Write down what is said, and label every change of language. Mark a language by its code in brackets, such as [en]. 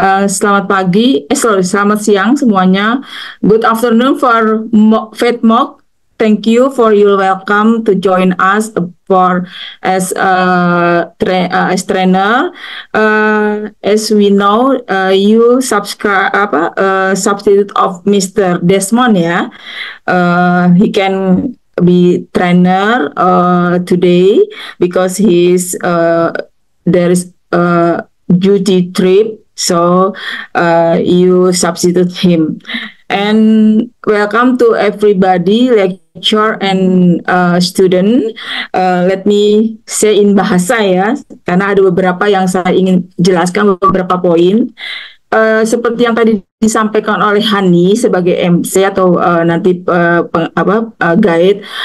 [id] Selamat pagi, selamat siang semuanya. [en] Good afternoon for Faith Mock. Thank you for your welcome to join us as trainer. As we know, you substitute of Mr. Desmond, yeah. He can be trainer today because there is a duty trip, so you substitute him. And welcome to everybody, lecturer and student. Let me say in bahasa [id] ya, karena ada beberapa yang saya ingin jelaskan beberapa poin. Seperti yang tadi disampaikan oleh Hani sebagai MC atau nanti guide.